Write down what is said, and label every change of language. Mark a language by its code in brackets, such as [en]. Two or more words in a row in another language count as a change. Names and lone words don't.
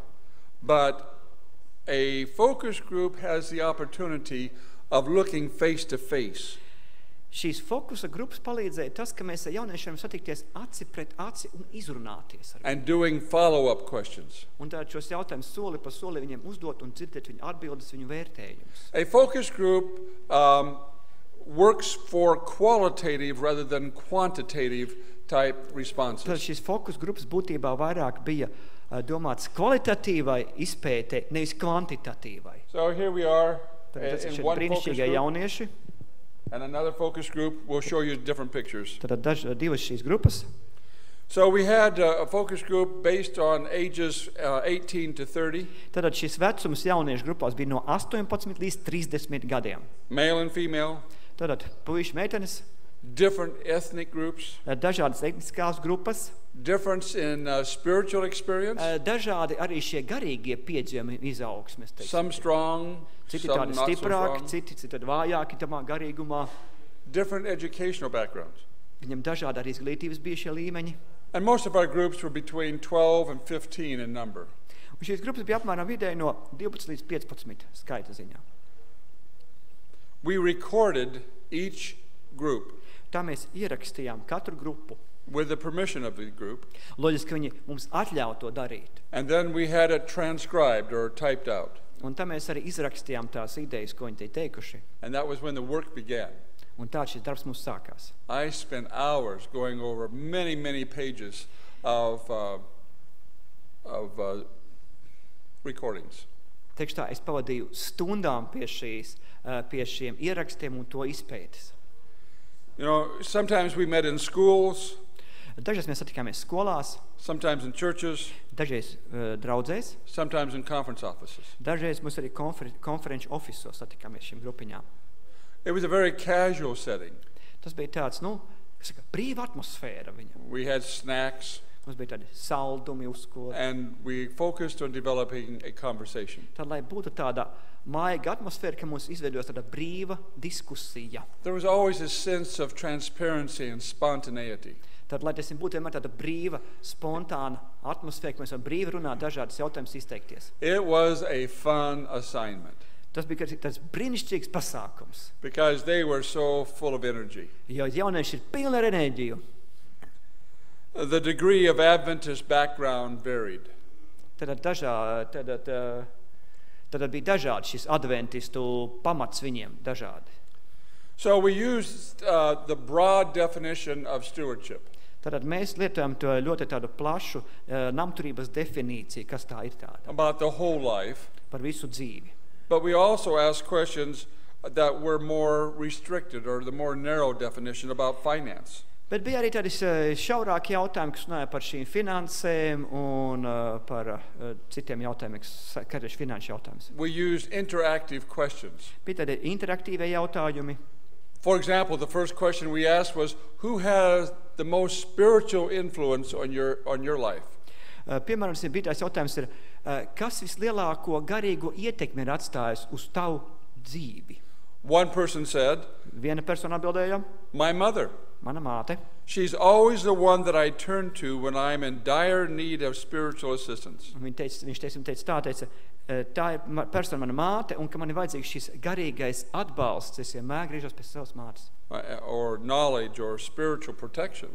[en] But a focus group has the opportunity of looking face to face. [lv] Šīs fokusa grupas palīdzēja tas, ka mēs ar jauniešiem satikties aci pret aci un izrunāties ar viņiem. [en] And doing follow-up questions. [lv] Un tātad šos jautājumus soli pa soli viņiem uzdot un dzirdēt viņu atbildes, viņu vērtējumus. [en] A focus group works for qualitative rather than quantitative type [lv] Tad [en] responses. [lv] šīs fokus grupas būtībā vairāk bija domāts kvalitatīvai izpētē, nevis kvantitatīvai. [en] So here we are [lv] Tad tas ir [en] in [lv] šie [en] one focus [lv] brīnišķīgie [en] group, [lv] jaunieši. [en] and another focus group will show you different pictures. [lv] Tad divas šīs grupas. [en] So we had a focus group based on ages 18 to 30, [lv] Tad šis vecums jauniešu grupās bija no 18 līdz 30 gadiem. [en] male and female, [lv] Tad puiši, meitenes, [en] different ethnic groups, [lv] dažādas etniskās grupas, [en] difference in spiritual experience, [lv] dažādi arī šie garīgie piedzīvumi izaugsmes. [en] some strong, [lv] Citi [en] some [lv] tādi [en] not so [lv] stiprāki, [en] strong, [lv] citi tad vājāki tamā garīgumā. [en] different educational backgrounds. [lv] Viņam dažādi arī izglītības bija šie līmeņi. [en] And most of our groups were between 12 and 15 in number. [lv] Un šīs grupas bija apmēram vidēji no 12 līdz 15 skaita ziņā. [en] We recorded each group [lv] Tā mēs ierakstījām katru grupu. [en] with the permission of the group, [lv] Loģiski viņi mums atļauj to darīt. [en] and then we had it transcribed or typed out. [lv] Un tā mēs arī izrakstījām tās idejas, ko viņi te teikuši. [en] And that was when the work began. [lv] Un tā šis darbs mums sākās. [en] I spent hours going over many pages of recordings. [lv] Teikšu tā, es pavadīju stundām pie šiem ierakstiem un to izpētes. [en] You know, sometimes we met in schools, [lv] Dažreiz mēs satikāmies skolās, [en] sometimes in churches, [lv] dažreiz draudzēs, [en] sometimes in conference offices. [lv] dažreiz mums arī konferenču ofisos satikāmies šīm grupiņām. [en] It was a very casual setting. [lv] Tas bija tāds, brīva atmosfēra viņam. [en] We had snacks, [lv] Mums bija tādi saldumi uz skolu. [en] and we focused on developing a conversation. [lv] Tad, lai būtu tāda maiga atmosfēra, ka mums izveidojas tāda brīva diskusija. [en] There was always a sense of transparency and spontaneity. [lv] Tad, lai tas būtu vienmēr tāda brīva, spontāna atmosfēra, ka mēs varam brīvi runāt, dažādas jautājumas izteikties. [en] It was a fun assignment [lv] Tas bija tāds brīnišķīgs pasākums, [en] because they were so full of energy. [lv] jo jaunieši ir pilni ar enerģiju. [en] The degree of Adventist background varied. [lv] Tad bija dažādi šis adventistu pamats viņiem, dažādi. [en] So we used the broad definition of stewardship. [lv] Tad mēs lietojam to ļoti tādu plašu namturības definīciju, kas tā ir tāda, [en] About the whole life, [lv] par visu dzīvi. [en] but we also asked questions that were more restricted, or the more narrow definition about finance. [lv] Bet bija arī tādi šaurāki jautājumi, kas runāja par šīm finansēm un par citiem jautājumiem, kas ir finanšu jautājums. [en] We used interactive questions. [lv] Bija tādi interaktīvie jautājumi. [en] For example, the first question we asked was, who has the most spiritual influence on your life? [lv] Piemēram, bija tās jautājums ir, kas vislielāko garīgo ietekmi ir atstājis uz tavu dzīvi? [en] One person said, [lv] Viena persona atbildēja, [en] my mother. [lv] mana māte. [en] She's always the one that I turn to when I'm in dire need of spiritual assistance. [lv] Un viņš teica, tā ir persona mana māte, un ka man ir vajadzīgs šis garīgais atbalsts, es vienmēr griežos pēc savas mātes. [en] Or knowledge or spiritual protection.